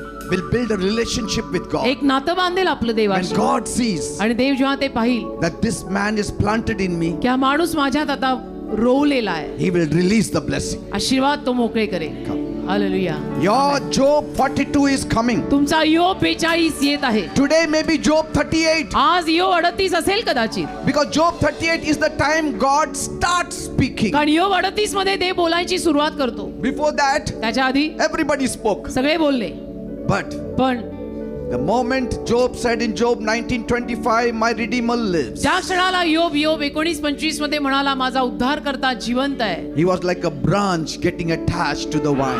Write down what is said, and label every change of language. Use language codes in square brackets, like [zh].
[en] will build a relationship with God. [mr] एक नातं बांधेल आपलं [en] When [mr] देवाशी. [en] God sees [mr] आणि देव जेव्हा ते पाहिल [en] that this man is planted in me, [mr] की हा माणूस माझ्यात आता रोवलेला आहे, [en] he will release the blessing. [mr] आशीर्वाद तो मोकळे करेल. [en] Come. [mr] Hallelujah. [en] Your Job 42 is coming. [mr] तुमचा योग 42 येत आहे. [en] Today may be Job 38. [mr] आज योग 38 असेल कदाचित. [en] Because Job 38 is the time God starts speaking. [mr] कारण योग 38 मध्ये देव बोलायची सुरुवात करतो. [en] Before that, [mr] त्याच्या आधी [en] everybody spoke. [mr] सगळे बोलले. [en] But [mr] पण [en] the moment Job said in Job 19:25, my Redeemer lives, [mr] ज्या क्षणाला योग 19:25 मध्ये म्हणाला माझा उद्धार करता जिवंत आहे, [en] he was like a branch getting attached to the vine.